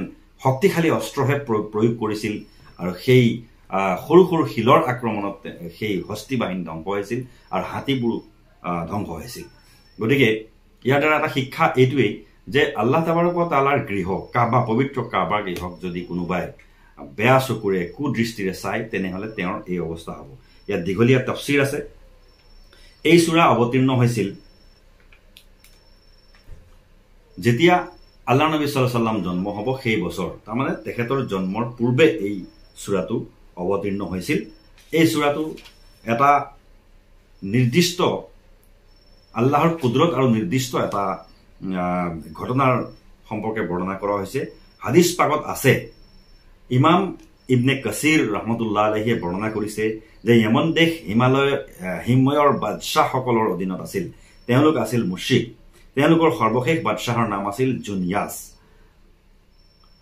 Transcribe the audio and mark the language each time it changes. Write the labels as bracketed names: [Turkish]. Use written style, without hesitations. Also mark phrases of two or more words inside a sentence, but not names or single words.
[Assamese] শক্তিশালী অস্ত্ৰহে প্ৰয়োগ কৰিছিল আৰু সেই সৰু সৰু শিলৰ আক্ৰমণত সেই হস্তি বাহিনী ধ্বংস হৈছিল আৰু হাতীবোৰ ধ্বংস হৈছিল গতিকে ইয়াৰ দ্বাৰা এটা শিক্ষা এইটোৱেই যে [Arabic] الله تبارك وتعالى [Assamese] গৃহ কাবা পবিত্ৰ কাবা গৃহক যদি কোনোবাই বেয়া চকুৰে কুদৃষ্টিৰে চাই তেনেহলে তেওঁৰ এই অৱস্থা হ'ব ইয়াত দীঘলীয়া তাফসীৰ আছে এই সূৰা অৱতীৰ্ণ হৈছিল যেতিয়া আল্লাহ নবী [Arabic] صلى الله عليه وسلم [Assamese] জন্ম হ'ব সেই বছৰ তাৰমানে তেখেতৰ জন্মৰ পূৰ্বে এই সূৰাটো অৱতীৰ্ণ হৈছিল এই সূৰাটো এটা নিৰ্দিষ্ট আল্লাহৰ কুদৰত আৰু নিৰ্দিষ্ট এটা ঘটনাৰ সম্পৰ্কে বৰ্ণনা কৰা হৈছে হাদিস পাকত আছে ইমাম ইবনে কাসিৰ [Arabic] رحمة الله عليه [Assamese] বৰ্ণনা কৰিছে যে ইয়মন দেশ হিমালয়ৰ বাদশাহসকলৰ অধীনত আছিল তেওঁলোক আছিল মুশৰিক তেওঁলোকৰ সৰ্বশেষ বাদশাহৰ নাম আছিল জুনিয়াস